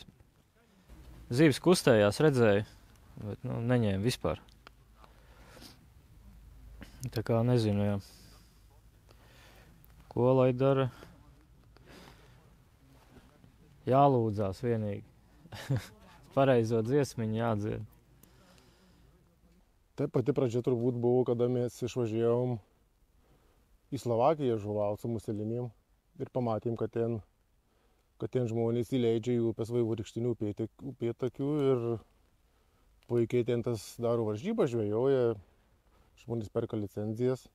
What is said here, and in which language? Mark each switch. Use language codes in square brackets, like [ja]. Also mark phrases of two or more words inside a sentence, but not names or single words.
[lv] Zivis kustējās, redzēju, bet neņēma vispār. Tā kā nezinu, jā. Ko lai dara? Jālūdzās vienīgi. Pareizo dziesmiņu jādzied. [lt] Tai pati pradžia turbūt buvo, kada mes išvažiavom į Slovakiją žuvaut su muselinim ir pamatėm, kad ten žmonės įleidžia į upės vaivorykštinių upėtakių ir puikiai ten tas daro varžybą, žvejoja, žmonės perka licenzijas.